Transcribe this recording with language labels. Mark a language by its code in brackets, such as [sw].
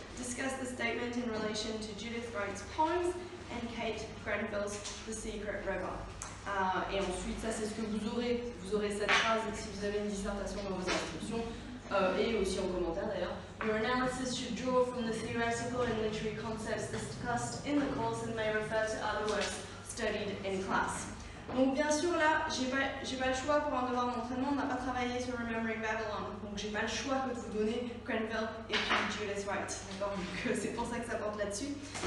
[en] Discuss the statement in relation to Judith Wright's poems and Kate Grenville's The Secret River. [fr] Et ensuite, ça c'est ce que vous aurez cette phrase si vous avez une dissertation dans vos instructions. Et aussi en commentaire d'ailleurs. [en] Your analysis should draw from the theoretical and literary concepts discussed in the course and may refer to other works studied in class. [fr] Donc bien sûr là, j'ai pas le choix pour un devoir d'entraînement, on n'a pas travaillé sur Remembering Babylon, donc j'ai pas le choix que de vous donner Grenville et puis Judith Wright, d'accord? Donc c'est pour ça que ça porte là-dessus.